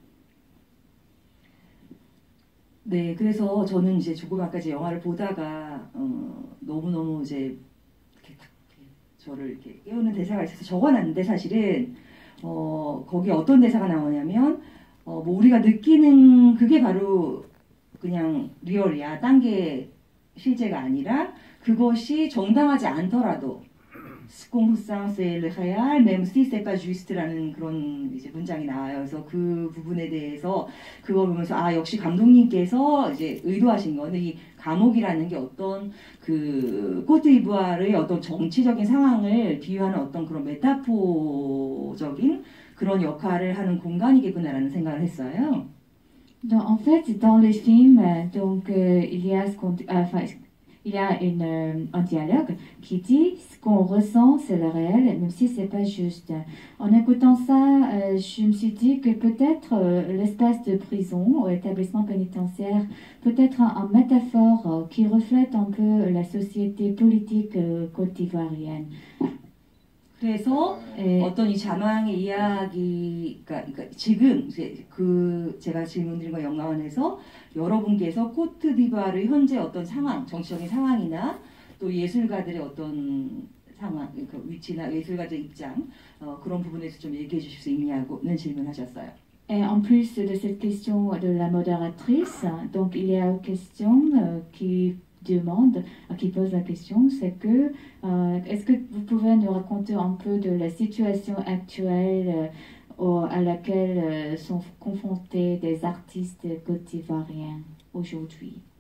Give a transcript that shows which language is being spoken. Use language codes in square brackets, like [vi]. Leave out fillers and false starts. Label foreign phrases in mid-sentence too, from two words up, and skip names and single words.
[ko] 네, 그래서 저는 이제 조그마까지 영화를 보다가 너무너무 이제 이렇게 저를 이렇게 깨우는 대사가 있어서 적어놨는데 사실은 거기 어떤 대사가 나오냐면 뭐 우리가 느끼는 그게 바로 그냥 리얼이야. 딴 게 실제가 아니라 그것이 정당하지 않더라도 [fr] circonstance et le réel, même si c'est pas juste [ko] 라는 그런 이제 문장이 나와요. 그래서 그 부분에 대해서 그거 보면서 아 역시 감독님께서 이제 의도하신 거는 이 감옥이라는 게 어떤 그 코트디부아르의 어떤 정치적인 상황을 비유하는 어떤 그런 메타포적인 그런 역할을 하는 공간이겠구나라는 생각을 했어요. [fr] Donc, en fait, dans le film, donc il y a un dialogue qui dit ce qu'on ressent c'est le réel même si c'est pas juste. En écoutant ça, je me suis dit que peut-être l'espace de prison ou établissement pénitentiaire peut être un métaphore qui reflète un peu la société politique côte d'ivoirienne. [ko] 그래서 어떤 이 자망의 이야기가 그러니까 지금 이제 그 제가 질문드린 거 연관해서 여러분께서 코트디부아르의 현재 어떤 상황, 정치적인 상황이나 또 예술가들의 어떤 상황, 그 위치나 예술가들의 입장 그런 부분에서 좀 얘기해 주실 수 있냐고는 질문하셨어요. [fr] Et en plus de cette question de la modératrice, donc il y a une question qui pose la question, c'est que est-ce que vous pouvez nous raconter un peu de la situation actuelle à laquelle sont confrontés des artistes côte-ivoiriens aujourd'hui?